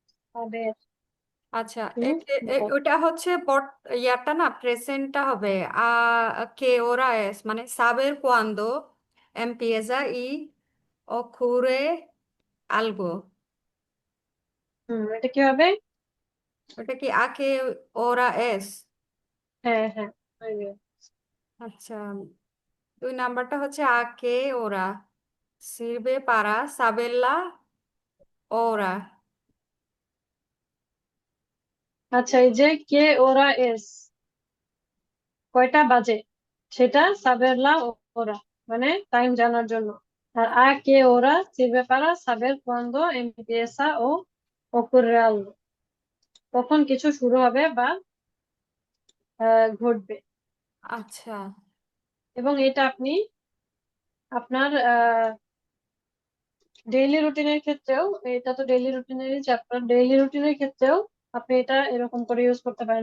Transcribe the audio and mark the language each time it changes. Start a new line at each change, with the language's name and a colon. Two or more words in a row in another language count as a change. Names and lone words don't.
Spanish: সাবের
Bangla: আচ্ছা, হুম ওটা হচ্ছে ইয়ারটা না, প্রেজেন্টটা হবে
Spanish: qué hora es,
Bangla: মানে
Spanish: saber cuándo empieza y ocurre algo।
Bangla: এটা কি হবে? ওটা কি
Spanish: qué hora es?
Bangla: হ্যাঁ হ্যাঁ হয়ে গেছে। আচ্ছা, 2 নাম্বারটা হচ্ছে
Spanish: qué hora sirve para saber la hora.
Bangla: আচ্ছা, এই যে
Spanish: qué hora es,
Bangla: কয়টা বাজে, সেটা
Spanish: saber la hora,
Bangla: মানে টাইম জানার জন্য। আর
Spanish: qué hora
Bangla: sirve para saber cuándo empieza o ocurre algo, কখন কিছু শুরু হবে বা ঘটবে। আচ্ছা, এবং এটা আপনি আপনার ডেইলি রুটিনের ক্ষেত্রেও, এটা তো ডেইলি রুটিনেরই চ্যাপ্টার, ডেইলি রুটিনের ক্ষেত্রেও আপনি এটা এরকম করে ইউজ করতে পারেন।